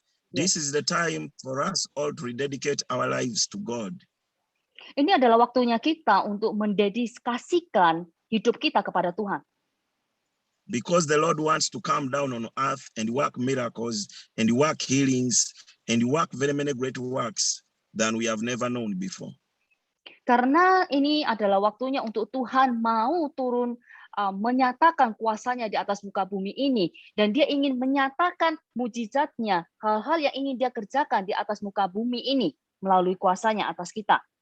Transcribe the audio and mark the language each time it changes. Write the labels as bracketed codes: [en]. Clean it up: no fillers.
[en] This is the time for us all to rededicate our lives to God. [id] Ini adalah waktunya kita untuk mendedikasikan hidup kita kepada Tuhan. [en] Because the Lord wants to come down on earth and work miracles and work healings and work very many great works than we have never known before. [id] Karena ini adalah waktunya untuk Tuhan mau turun menyatakan kuasanya di atas muka bumi ini, dan dia ingin menyatakan mujizatnya, hal-hal yang ingin dia kerjakan di atas muka bumi ini melalui kuasanya atas kita.